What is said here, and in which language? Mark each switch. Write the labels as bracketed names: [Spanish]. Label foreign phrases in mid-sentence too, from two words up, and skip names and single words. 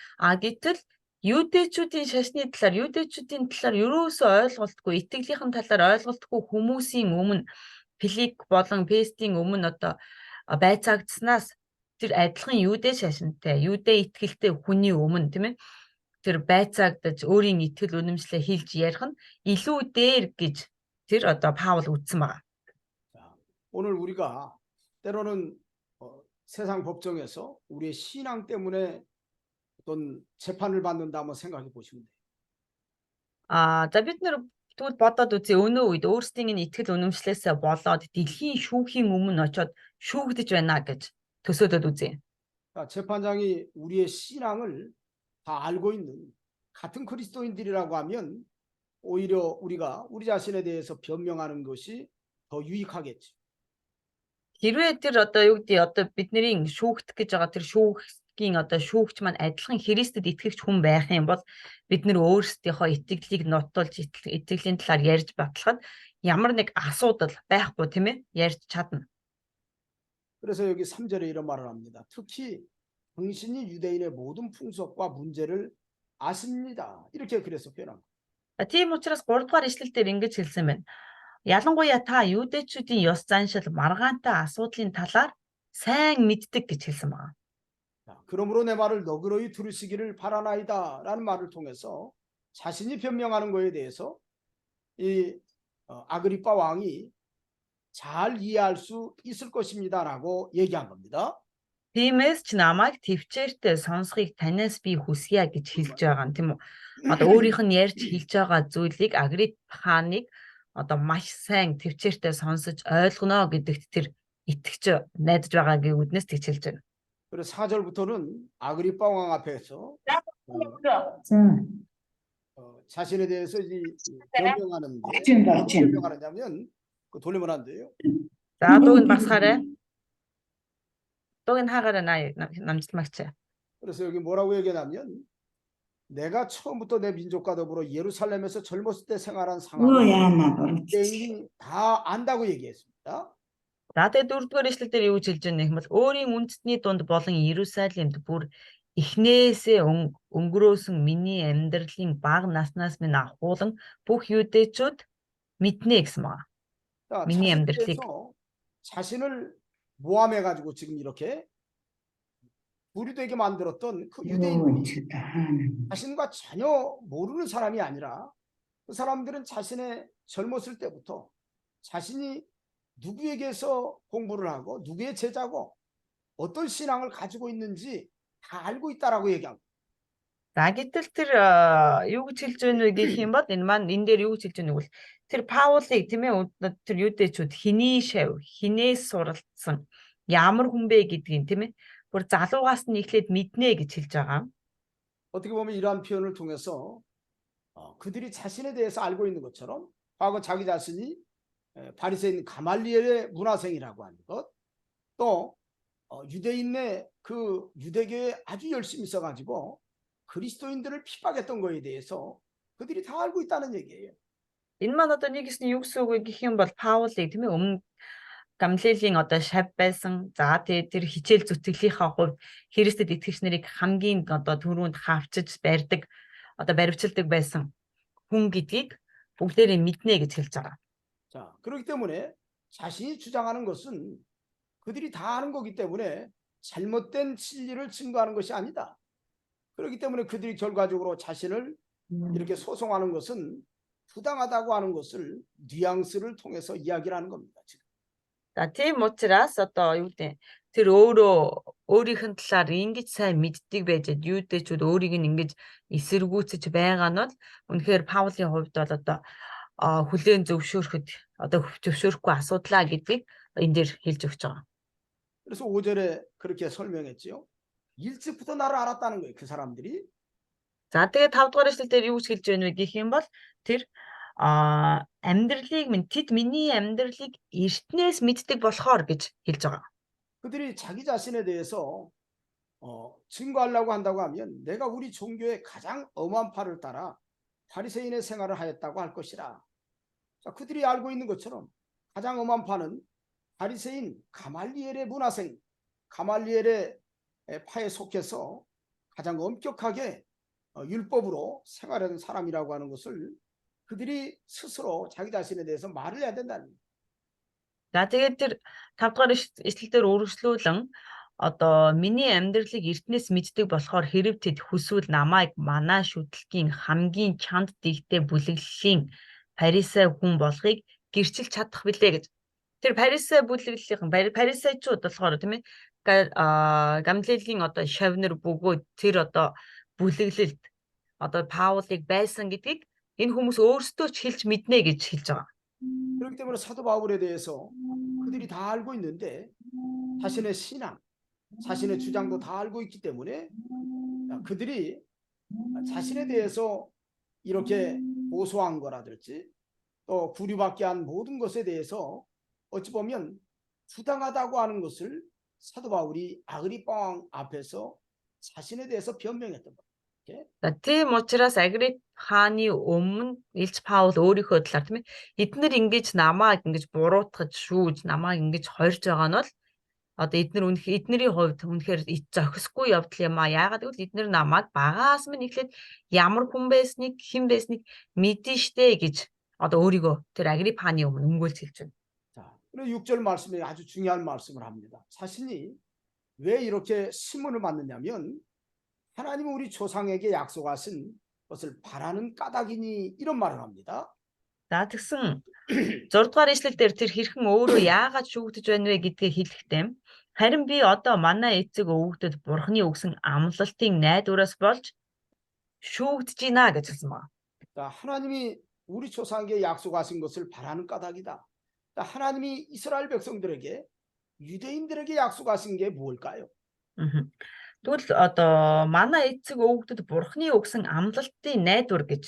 [Mongolian] А гэтэл юудэчүүдийн талаар ерөөсөө ойлголтгүй, итгэлийнхэн талаар ойлголтгүй хүмүүсийн өмнө Филик болон Пестийн өмнө одоо байцаагдсанаас тэр адилхан юудэ шашинтай, юудэ итгэлтэй хүний өмнө тийм ээ тэр байцаагдаж өөрийн итгэл үнэмшлээ хэлж ярих нь илүү дээр гэж тэр одоо Паул үзсэн байна. [Korean] 오늘 우리가 때로는 세상 법정에서 우리의 신앙 때문에 어떤 재판을 받는다 한번 생각해 보시면 돼요. [Mongolian] За бид нэр тэгвэл бодоод үзье өнөө үед өөрсдийн энэ итгэл үнэмшлээсээ болоод дэлхийн шүүхийн өмнө очиод шүүгдэж байна гэж төсөөлөд үзье. [Korean] 재판장이 우리의 신앙을 다 알고 있는 같은 그리스도인들이라고 하면 오히려 우리가 우리 자신에 대해서 변명하는 것이 더 유익하겠죠. [Mongolian] Хэрвээ тэр одоо юу гэдэг одоо бидний шүүгдэх гэж байгаа тэр шүүхийн одоо шүүгч маань адилхан Христэд итгэгч хүн байх юм бол бид нэр өөрсдийнхөө итгэлийг нотолж итгэлийн талаар ярьж батлахад ямар нэг асуудал байхгүй тийм ээ ярьж чадна. [Korean] 그래서 여기 3절에 이런 말을 합니다. 특히 당신이 유대인의 모든 풍속과 문제를 아십니다. 이렇게 그래서 표현합니다. [Mongolian] Тийм учраас 3 дугаар ишлэлээр ингэж хэлсэн байна. Ялангуяа та юудэчүүдийн ёс заншил маргаантай асуудлын талаар сайн мэддэг гэж хэлсэн байна. [Korean] 그러므로 내 말을 너그러이 들으시기를 바라나이다라는 말을 통해서 자신이 변명하는 것에 대해서 이 아그리빠 왕이 잘 이해할 수 있을 것입니다라고 얘기한 겁니다. [Mongolian] Тиймээс ч намайг төвчээртэй сонсхийг танаас би хүсье гэж хэлж байгаа юм тийм үү? Одоо өөрийнх нь ярьж хэлж байгаа зүйлийг Агрипп хааныг одоо маш сайн төвчээртэй сонсож ойлгоно гэдэгт тэр итгэж найдаж байгаагийн үднэс тэгж хэлж байна. [Korean] 그래서 4절부터는 아그리빠 왕 앞에서 자신에 대해서 변명하는데 어떻게 변명하느냐면 그 돌리면 안 돼요. [Mongolian] За дууг нь басахаарай. Дууг нь хаагаарай намжламагч. [Korean] 그래서 여기 뭐라고 얘기하냐면 내가 처음부터 내 민족과 더불어 예루살렘에서 젊었을 때 생활한 상황을 유대인이 다 안다고 얘기했습니다. [Mongolian] За тэгээ 4-р эшлэл дээр юу хэлж байгаа юм бол өөрийн үндэстний дунд болон Иерусалимд бүр эхнээсээ өнгөрөөсөн миний амьдралын бага наснаас минь ахуулан бүх юудэчүүд мэднэ гэсэн байна. [Korean] 자, [Mongolian] миний [Korean] 자신에 [Mongolian] амьдралыг. [Korean] 대해서 자신을 모함해 가지고 지금 이렇게 부류되게 만들었던 그 유대인들이 자신과 전혀 모르는 사람이 아니라 그 사람들은 자신의 젊었을 때부터 자신이 누구에게서 공부를 하고 누구의 제자고 어떤 신앙을 가지고 있는지 다 알고 있다라고 얘기합니다. [Mongolian] За гэтэл тэр юу гэж хэлж байна вэ гэх юм бол энэ маань энэ дээр юу гэж хэлж байна вэ гэвэл тэр Паулыг тийм ээ тэр юудэчүүд хэний шав хинээс суралцсан ямар хүн бэ гэдгийг тийм ээ бүр залуугаас нь эхлээд мэднэ гэж хэлж байгаа. [Korean] 어떻게 보면 이러한 표현을 통해서 그들이 자신에 대해서 알고 있는 것처럼 과거 자기 자신이 바리새인 가말리엘의 문화생이라고 하는 것, 또 유대인의 그 유대교에 아주 열심히 있어가지고 그리스도인들을 핍박했던 거에 대해서 그들이 다 알고 있다는 얘기예요. [Mongolian] Энэ маань одоо нэгс нь юу гэсэн үг вэ гэх юм бол Паулыг тийм ээ өмнө Гамлиелийн одоо шав байсан. За тэгээ тэр хичээл зүтгэлийнхаа хувьд Христэд итгэгч нарыг хамгийн одоо түрүүнд хавчиж барьдаг одоо баривчилдаг байсан хүн гэдгийг бүгдээрээ мэднэ гэж хэлж байгаа. [Korean] 자, 그렇기 때문에 자신이 주장하는 것은 그들이 다 아는 거기 때문에 잘못된 진리를 증거하는 것이 아니다. 그렇기 때문에 그들이 결과적으로 자신을 이렇게 소송하는 것은 부당하다고 하는 것을 뉘앙스를 통해서 이야기를 하는 겁니다. 지금. [Mongolian] За тийм учраас одоо юу гэдэг тэр өөрийнх нь талаар ингэж сайн мэддэг байжээд юудэчүүд өөрийг нь ингэж эсэргүүцэж байгаа нь бол үнэхээр Паулийн хувьд бол одоо хүлээн зөвшөөрөхөд одоо зөвшөөрөхгүй асуудлаа гэдгийг энэ дээр хэлж өгч байгаа. [Korean] 그래서 5절에 그렇게 설명했지요. 일찍부터 나를 알았다는 거예요. 그 사람들이. [Mongolian] За тэгээ 5 дугаар эшлэл дээр юу гэж хэлж байна вэ гэх юм бол тэр амьдралыг минь тэд миний амьдралыг эртнээс мэддэг болохоор гэж хэлж байгаа. [Korean] 그들이 자기 자신에 대해서 증거하려고 한다고 하면 내가 우리 종교의 가장 엄한 파를 따라 바리새인의 생활을 하였다고 할 것이라. 자, 그들이 알고 있는 것처럼 가장 엄한 파는 바리새인 가말리엘의 문화생, 가말리엘의 파에 속해서 가장 엄격하게 율법으로 생활하는 사람이라고 하는 것을 그들이 스스로 자기 자신에 대해서 말을 해야 된다는 거예요. [Mongolian] За тэгээд тэр 5 дугаар эшлэлээр үргэлжлүүлэн одоо миний амьдралыг эртнээс мэддэг болохоор хэрв тэд хүсвэл намайг манай шүтлгийн хамгийн чанд дэгтэй бүлэглэлийн парисей хүн болохыг гэрчилж чадах билээ гэж. Тэр парисей бүлэглэлийн парисейчууд болохоор тийм ээ Гамлиелийн одоо шавнар бөгөөд тэр одоо бүлэглэлд одоо Паулыг байсан гэдгийг энэ хүмүүс өөрсдөө ч хэлж мэднэ гэж хэлж байгаа. [Korean] 그렇기 때문에 사도 바울에 대해서 그들이 다 알고 있는데 자신의 신앙, 자신의 주장도 다 알고 있기 때문에 그들이 자신에 대해서 이렇게 고소한 거라든지 또 구류받게 한 모든 것에 대해서 어찌 보면 부당하다고 하는 것을 사도 바울이 아그리파 왕 앞에서 자신에 대해서 변명했던 거예요. [Mongolian] За тийм учраас Агрипп хааны өмнө Илч Паул өөрийнхөө талаар тийм ээ эднэр ингэж намайг ингэж буруутгаж шүүж намайг ингэж хорж байгаа нь бол одоо эднэрийн хувьд үнэхээр зохисгүй явдал юм а. Яагаад гэвэл эднэр намайг багаас минь эхлээд ямар хүн байсныг хэн байсныг мэдэн штэ гэж одоо өөрийгөө тэр Агрипп хааны өмнө өмгөөлж хэлж байна. [Korean] 자, 그리고 6절 말씀에 아주 중요한 말씀을 합니다. 자신이 왜 이렇게 시문을 받느냐면 하나님은 우리 조상에게 약속하신 것을 바라는 까닭이니 이런 말을 합니다. [Mongolian] За тэгсэн 6 дугаар ишлэл дээр тэр хэрхэн өөрөө яагаад шүүгдэж байна вэ гэдгийг хэлэхдээ харин би одоо манай эцэг өвгдөд бурхны өгсөн амлалтын найдвараас болж шүүгдэж байна гэж хэлсэн байна. [Korean] 자, 하나님이 우리 조상에게 약속하신 것을 바라는 까닭이다. 자, 하나님이 이스라엘 백성들에게 유대인들에게 약속하신 게 뭘까요? [Mongolian] Тэгвэл одоо манай эцэг өвгдөд бурхны өгсөн амлалтын найдвар гэж.